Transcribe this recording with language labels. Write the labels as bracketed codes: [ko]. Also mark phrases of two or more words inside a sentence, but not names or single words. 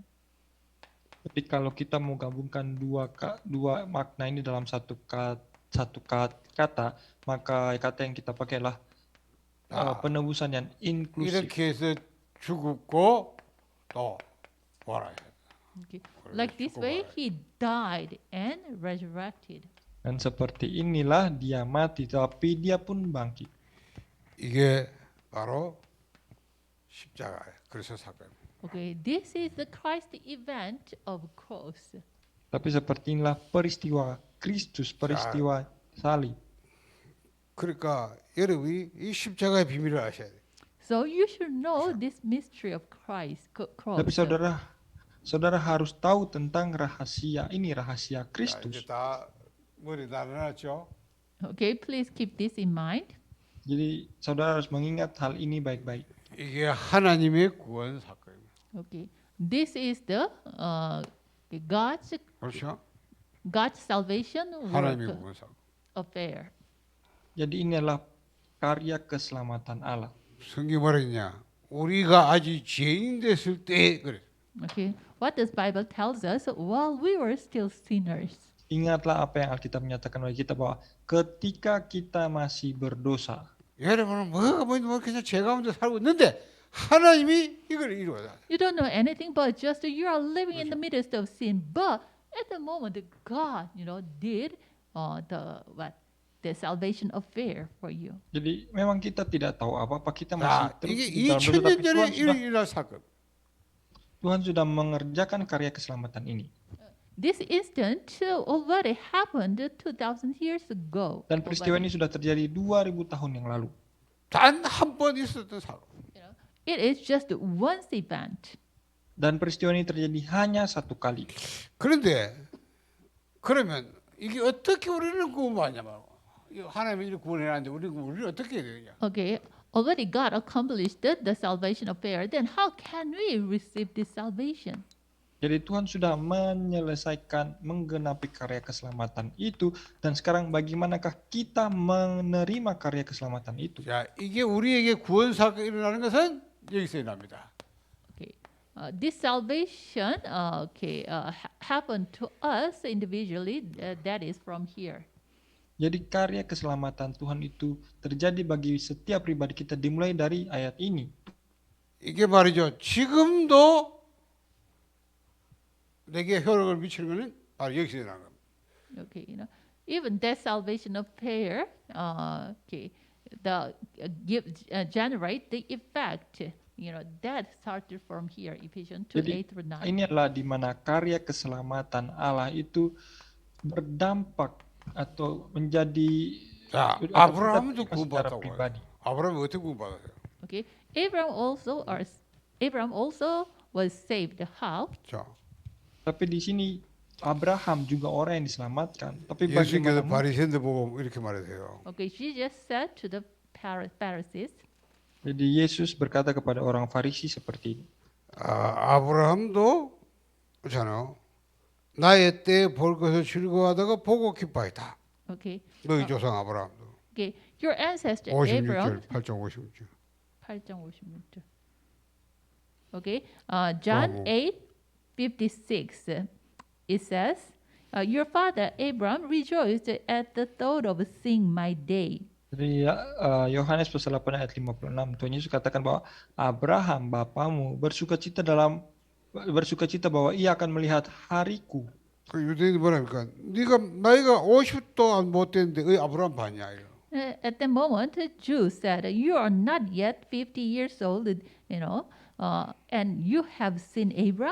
[id] Jadi kalau kita mau gabungkan dua makna ini dalam satu kata, maka kata yang kita pakai adalah penebusan yang inklusif. [ko] 이렇게 해서 죽었고 또 부활하여. [en] Okay. Like this way, he died and resurrected. [id] Dan seperti inilah dia mati, tapi dia pun bangkit. [ko] 이게 바로 십자가예요. 그래서 사건. [en] Okay, this is the Christ event of cross. [id] Tapi seperti inilah peristiwa Kristus, peristiwa salib. [ko] 그러니까 여러분이 이 십자가의 비밀을 아셔야 돼요. [en] So you should know this mystery of Christ cross. [id] Tapi saudara harus tahu tentang rahasia ini, rahasia [ko] 자, [id] Kristus. [ko] 이제 다 머리 나눠놨죠? [en] Okay, please keep this in mind. [id] Jadi saudara harus mengingat hal ini baik-baik. [ko] 이게 하나님의 구원 사건입니다. [en] Okay, this is the [ko] 그렇죠? [en] God's salvation [ko] 하나님의 [en] work [ko] 구원 사건. [en] affair. [id] Jadi ini adalah karya keselamatan Allah. [ko] 성경 뭐랬냐? 우리가 아직 죄인 됐을 때 그래. [en] Okay, what does Bible tells us? While we were still sinners. [id] Ingatlah apa yang Alkitab menyatakan bagi kita bahwa ketika kita masih berdosa, [ko] 여러분은 뭐 그냥 죄 가운데 살고 있는데 하나님이 이걸 이루어다. [en] You don't know anything, but just you are living in the midst of sin. But at the moment, God, did the salvation affair for you. [id] jadi memang kita tidak tahu apa-apa, kita masih [ko] 자, [id] terus [ko] 이게 [id] di dalam dosa, [ko] 2000년 [id] tapi [ko] 전에 [id] Tuhan [ko] 일어날 사건. [id] Tuhan sudah mengerjakan karya keselamatan ini. [en] This instant already happened 2,000 years ago. [id] Dan peristiwa [en] already. [id] ini sudah terjadi 2000 tahun yang lalu. [ko] 단 한 번 있었던 사건. [en] It is just once event. [id] Dan peristiwa ini terjadi hanya satu kali. [ko] 그런데 그러면 이게 어떻게 우리는 구원받냐 말고. 하나님이 이렇게 구원해놨는데 우리는 어떻게 해야 되냐? [en] Okay, already God accomplished the salvation affair. Then how can we receive this salvation? [id] Jadi Tuhan sudah menyelesaikan, menggenapi karya keselamatan itu. Dan sekarang bagaimanakah kita menerima karya keselamatan itu? [ko] 자, 이게 우리에게 구원 사건이 일어나는 것은 여기서 일어납니다. [en] Okay, this salvation, happened to us individually. That is from here. [id] Jadi karya keselamatan Tuhan itu terjadi bagi setiap pribadi kita dimulai dari ayat ini. [ko] 이게 말이죠. 지금도 내게 효력을 미치는 것은 바로 여기서 일어나는 겁니다. [en] Okay, even that salvation affair, generate the effect. That started from here, Ephesians 2, [id] Jadi [en] 8 through 9. [id] ini adalah di mana karya keselamatan Allah itu berdampak atau menjadi [ko] 자, [id] atau [ko] 아브라함도 [id] kita secara [ko] 구원받았다고 [id] pribadi. [ko] 해요. 아브라함이 어떻게 구원받았어요? [en] Okay, Abraham also was saved. How? [ko] 자, [id] Tapi di sini Abraham juga orang yang diselamatkan. Tapi [ko] 예수님께서 [id] bagaimana? [ko] 바리새인들 보고 이렇게 말하세요. [en] Okay, Jesus said to the Pharisees, [id] Jadi Yesus berkata kepada orang Farisi seperti ini. [ko] 아브라함도 그렇잖아요. 나의 때에 볼 것을 즐거워하다가 보고 기뻐했다. [en] okay, [ko] 너희 조상 아브라함도. [en] okay, your ancestor Abraham, [ko] 56절, 8장 56절. 8장 56절. [en] Okay, John Wow. 8:56. It says, your father Abraham rejoiced at the thought of seeing my day. [id] Jadi Yohanes pasal 8 ayat 56, Tuhan Yesus katakan bahwa Abraham bapamu bersukacita bahwa ia akan melihat hariku. [ko] 그 유대인이 뭐랍니까? 나이가 50도 못 됐는데 의 아브라함 봤냐? 이래요. [en] At the moment, the Jews said, you are not yet 50 years old, and you have seen Abraham.